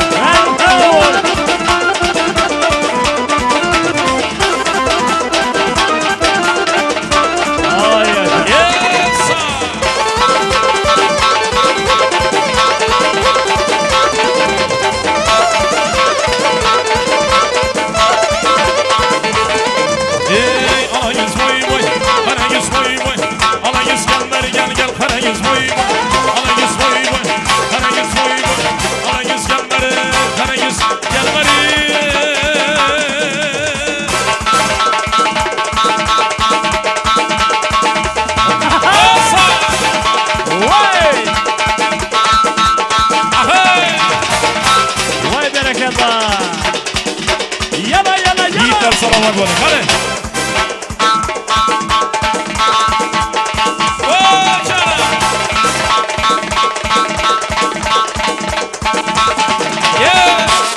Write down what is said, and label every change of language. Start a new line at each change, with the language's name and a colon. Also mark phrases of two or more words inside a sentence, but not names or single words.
Turkish: Sağ olun. Ay, ay.
English: Yes, sir.
Turkish: Ey alayız vay vay, alayız vay vay, alayız gel gel, alayız vay vay, alayız vay vay, alayız vay vay, alayız gel alayız gel Vay! Vay bereket var. Yana yana yana. Yiğitler salavat var, hadi. Oh, canım. Yeah.